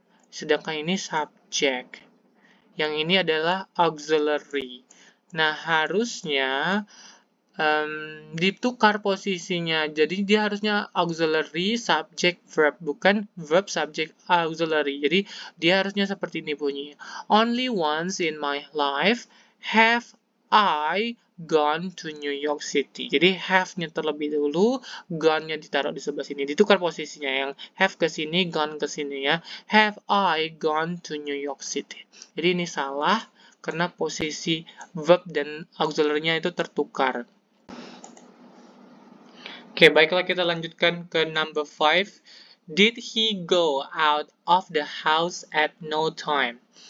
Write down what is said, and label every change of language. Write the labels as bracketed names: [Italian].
[Indonesian] Sedangkan ini subject. Yang ini adalah auxiliary. Nah, harusnya ditukar posisinya. Jadi dia harusnya auxiliary subject verb, bukan verb subject auxiliary. Jadi dia harusnya seperti ini bunyinya. [English] Only once in my life have I gone to New York City. [Indonesian] Jadi have-nya terlebih dulu, gone-nya ditaruh di sebelah sini. Ditukar posisinya, yang have ke sini, gone ke sini ya. [English] Have I gone to New York City. [Indonesian] Jadi ini salah karena posisi verb dan auxiliary-nya itu tertukar. Oke, baiklah kita lanjutkan ke number 5. [English] Did he go out of the house at no time?